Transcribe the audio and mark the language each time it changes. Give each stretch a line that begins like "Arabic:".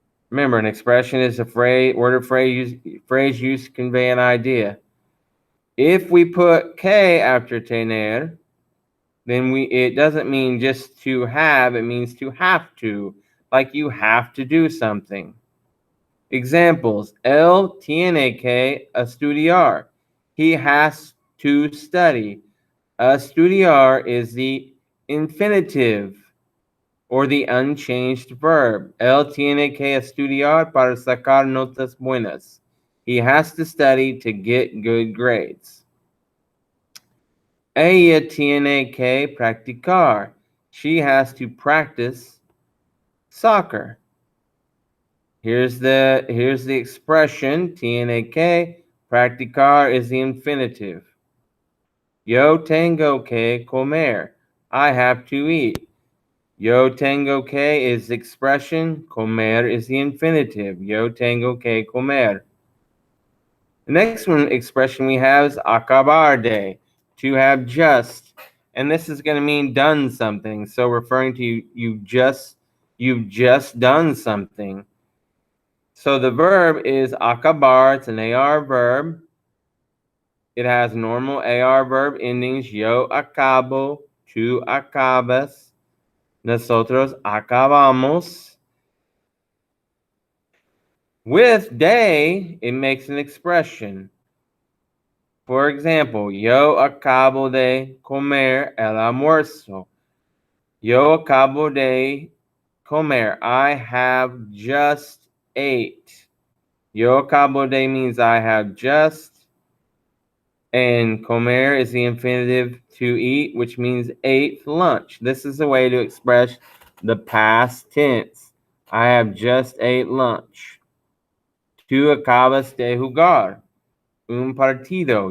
English: Remember, an expression is a word or phrase used to convey an idea. If we put K after tener, then it doesn't mean just to have, it means to have to, like you have to do something.
Spanish: Examples, él tiene que estudiar.
English: He has to study. Estudiar is the infinitive or the unchanged verb.
Spanish: Él tiene que estudiar para sacar notas buenas.
English: He has to study to get good grades.
Spanish: Ella tiene que practicar.
English: She has to practice soccer. Here's the expression, tiene que. Practicar is the infinitive.
Spanish: Yo tengo que comer.
English: I have to eat. Yo tengo que is the expression. Comer is the infinitive.
Spanish: Yo tengo que comer.
English: The next expression we have is acabar de, to have just. and this is going to mean done something. So referring to you've just done something. So the verb is acabar. It's an AR verb. It has normal AR verb endings.
Spanish: Yo acabo, tú acabas, nosotros acabamos.
English: With day, it makes an expression.
Spanish: For example, yo acabo de comer el almuerzo. Yo acabo de comer.
English: I have just ate. Yo acabo de means I have just. And comer is the infinitive to eat, which means ate lunch. This is a way to express the past tense. I have just ate lunch.
Spanish: Tú acabas de jugar un partido.